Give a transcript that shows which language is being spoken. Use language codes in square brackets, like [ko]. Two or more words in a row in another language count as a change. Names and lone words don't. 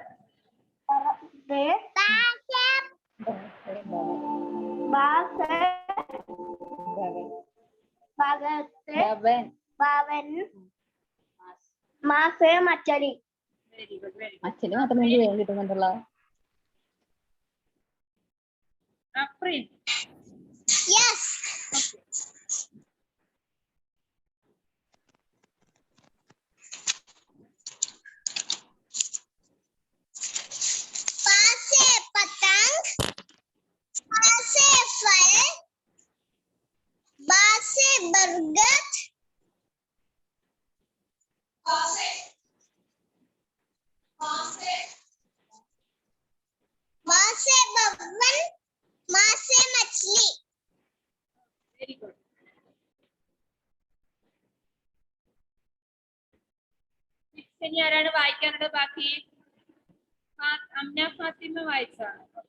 [ml] മച്ചലി. മച്ചല് മാത്രമേ വേഗം കിട്ടുന്നുണ്ടല്ലോ. അഫ്രീൻ. [en] Yes. [hi] प से पतंग, प से फल, प से बरगद, प से बावन, प से मछली. [en] very good. [ml] ഇനി ആരാണ് വായിക്കാനുള്ളത് ബാക്കി? അമ്ന ഫാത്തിമ വായിച്ചാണ്.